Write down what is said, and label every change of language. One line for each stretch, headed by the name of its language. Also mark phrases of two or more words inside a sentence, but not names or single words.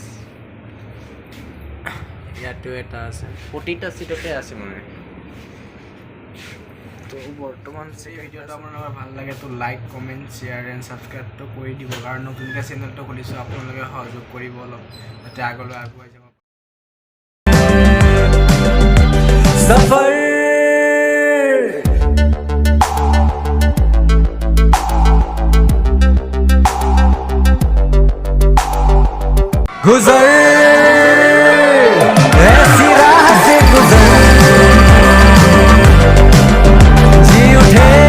Assamese: ইয়াতো এটা আছে প্ৰতিটা চিটতে আছে মানে তো বৰ্তমান সেই ভিডিঅ'টো আপোনালোকৰ ভাল লাগে তো
English: like comment share and subscribe
Assamese: কৰি দিব কাৰণ নতুনকৈ চেনেলটো খুলিছোঁ আপোনালোকে সহযোগ কৰিব অলপ যাতে আগলৈ আগুৱাই যাব
Hindi: सफर गुजर ऐसी राह से गुजर जी उठे